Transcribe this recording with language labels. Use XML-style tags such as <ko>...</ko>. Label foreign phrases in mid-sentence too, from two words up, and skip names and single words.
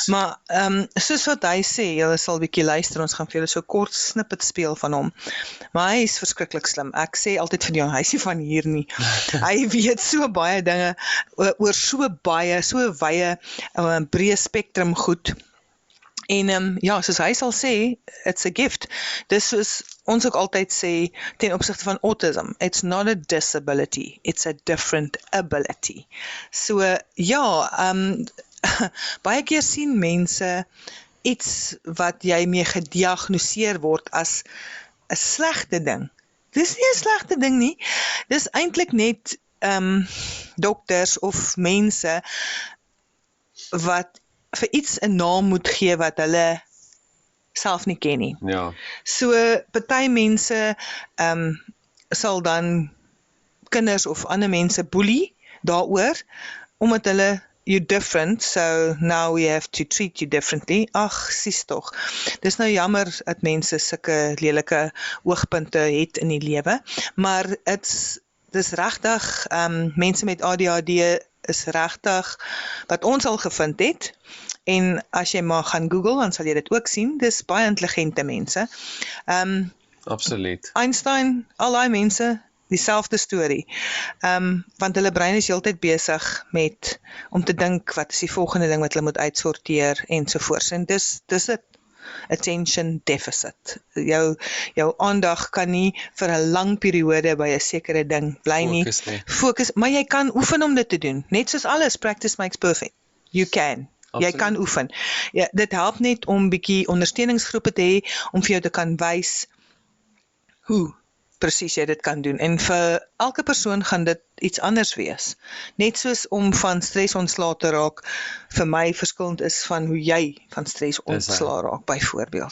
<af>Maar soos wat hy sê, julle sal 'n bietjie luister, ons gaan vir julle so kort snippet speel van hom. Maar hy is verskriklik slim. Ek sê altyd vir jou, hy is nie van hier nie. Hy weet so baie dinge oor so wye breë spektrum goed. En ja, soos hy sal sê,</af> <en>it's a gift.</en> <af>Dis soos ons ook altyd sê ten opsigte van autism,</af> <en>it's not a disability, it's a different ability.</en> <af>So ja, baie keer sien mense iets wat jy mee gediagnoseer word as 'n slegte ding. Dis nie 'n slegte ding nie. Dis eintlik net dokters of mense wat vir iets 'n naam moet gee wat hulle self nie ken nie. Ja. So party mense sal dan kinders of ander mense boelie daaroor omdat hulle</af> <en>you're different, so now we have to treat you differently.</en> <af>Ag, sies tog. Dis nou jammer dat mense sulke lelike oogpunte het in die lewe, maar dis regtig mense met ADHD is regtig wat ons al gevind het. En as jy maar gaan Google, dan sal jy dit ook sien. Dis baie intelligente mense. Absoluut. Einstein, al daai mense, dieselfde storie. Want hulle brein is heeltyd besig met om te dink wat is die volgende ding wat hulle moet uitsorteer ensovoorts. En dis dit.</af> <en>Attention deficit.</en> <af>Jou aandag kan nie vir 'n lang periode by 'n sekere ding bly nie. Fokus, maar jy kan oefen om dit te doen. Net soos alles,</af> <en>practice makes perfect. You can.</en> <af>Absoluut. Jy kan oefen. Ja, dit help net om bietjie ondersteuningsgroepe te hê om vir jou te kan wys hoe presies jy dit kan doen. En vir elke persoon gaan dit iets anders wees. Net soos om van stres ontslae te raak, vir my verskillend is van hoe jy van stres ontslae raak, byvoorbeeld.</af>